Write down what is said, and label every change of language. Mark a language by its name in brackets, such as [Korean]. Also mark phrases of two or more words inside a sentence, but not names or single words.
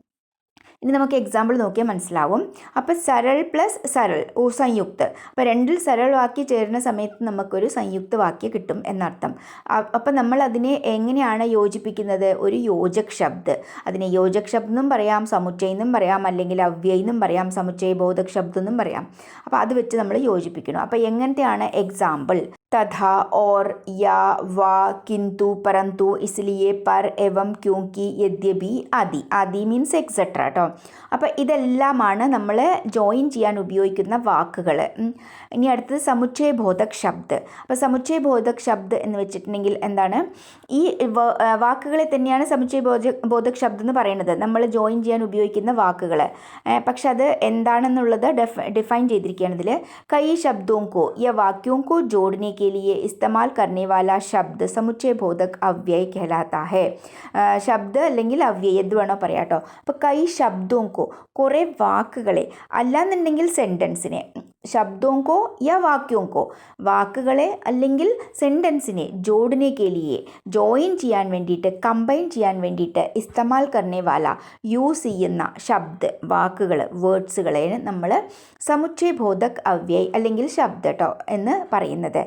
[Malayalam] ഇനി നമുക്ക് എക്സാമ്പിൾ നോക്കിയാൽ മനസ്സിലാവും. അപ്പോൾ സരൾ പ്ലസ് സരൾ സംയുക്ത്, അപ്പോൾ 2 സരൾ വാക്യം ചേരുന്ന സമയത്ത് നമുക്കൊരു സംയുക്ത വാക്യം കിട്ടും എന്നർത്ഥം. അപ്പോൾ നമ്മൾ അതിനെ എങ്ങനെയാണ് യോജിപ്പിക്കുന്നത്, ഒരു [Hindi] योजक शब्द. [Malayalam] അതിനെ യോജക് ശബ്ദം എന്നും പറയാം, സമുച്ചയം എന്നും പറയാം, അല്ലെങ്കിൽ അവ്യയം എന്നും പറയാം, സമുച്ചയ ബോധക് ശബ്ദം എന്നും പറയാം. അപ്പോൾ അത് വെച്ച് നമ്മൾ യോജിപ്പിക്കണം. അപ്പോൾ എങ്ങനത്തെയാണ് എക്സാമ്പിൾ, [Hindi] तथा और या वा किंतु परंतु इसलिए पर एवं क्योंकि यद्यपि ആദി [English] means etcetera [Hindi] കേട്ടോ. [Malayalam] അപ്പോൾ ഇതെല്ലാമാണ് നമ്മൾ ജോയിൻ ചെയ്യാൻ ഉപയോഗിക്കുന്ന വാക്കുകൾ. ഇനി അടുത്തത് [Hindi] समुच्चयबोधक शब्द. [Malayalam] അപ്പോൾ [Hindi] समुच्चयबोधक शब्द [Malayalam] എന്ന് വെച്ചിട്ടുണ്ടെങ്കിൽ എന്താണ്, ഈ വാക്കുകളെ തന്നെയാണ് സമുച്ചയബോധക് ശബ്ദം എന്ന് പറയുന്നത്, നമ്മൾ ജോയിൻ ചെയ്യാൻ ഉപയോഗിക്കുന്ന വാക്കുകൾ. പക്ഷെ അത് എന്താണെന്നുള്ളത് ഡിഫൈൻ ചെയ്തിരിക്കുകയാണ് ഇതിൽ. [Hindi] കൈ ശബ്ദോं को या वाक्यों को जोड़ने के लिए इस्तेमाल करने वाला शब्द समुच्चय बोधक अव्यय कहलाता है. [Malayalam] ശബ്ദ അല്ലെങ്കിൽ അവ്യയം എന്ത് വേണോ പറയാം കേട്ടോ. അപ്പോൾ [Hindi] कई शब्दों को, [Malayalam] കുറേ വാക്കുകളെ, അല്ലാന്നുണ്ടെങ്കിൽ സെൻറ്റൻസിനെ, [Hindi] शब्दों को या वाक्यों को, [Malayalam] വാക്കുകളെ അല്ലെങ്കിൽ സെൻറ്റൻസിനെ [Hindi] जोड़ने के लिए, [Malayalam] ജോയിൻ ചെയ്യാൻ വേണ്ടിയിട്ട്, കമ്പൈൻ ചെയ്യാൻ വേണ്ടിയിട്ട്, [Hindi] इस्तेमाल करने वाला, [Malayalam] യൂസ് ചെയ്യുന്ന ശബ്ദ, വാക്കുകൾ, വേർഡ്സുകളെ നമ്മൾ [Hindi] समुच्चयबोधक अव्यय [Malayalam] അല്ലെങ്കിൽ ശബ്ദ കേട്ടോ എന്ന് പറയുന്നത്.